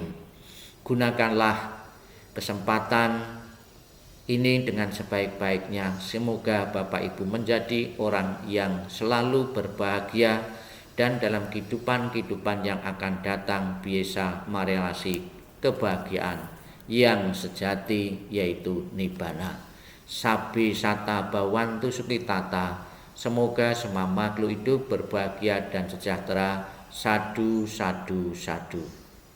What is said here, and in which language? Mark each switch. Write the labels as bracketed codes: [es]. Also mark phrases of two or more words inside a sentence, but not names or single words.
[id] Gunakanlah kesempatan ini dengan sebaik-baiknya. Semoga Bapak Ibu menjadi orang yang selalu berbahagia dan dalam kehidupan yang akan datang bisa merealisasi kebahagiaan yang sejati, yaitu Nibbana. [pi] Sabi sata bawantu sukitata. [id] Semoga semua makhluk hidup berbahagia dan sejahtera. [pi] Sadu, sadu, sadu.